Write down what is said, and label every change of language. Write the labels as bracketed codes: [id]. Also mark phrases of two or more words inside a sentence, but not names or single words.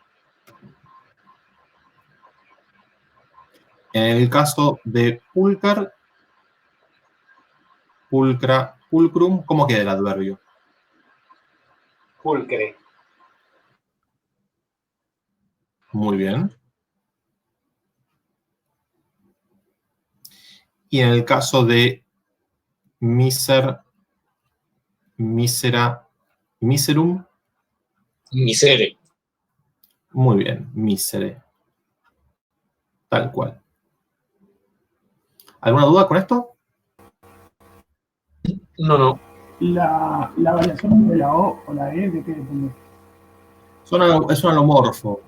[es] En el caso de [la] pulcar, pulcra, pulcrum, [es] ¿cómo queda el adverbio? Pulcre. Muy bien. Y en el caso de [la] miser, misera, miserum. [es] Misere. Muy bien, misere. Tal cual. ¿Alguna duda con esto? No. La variación de la O o la E, ¿de qué depende? Es un alomorfo.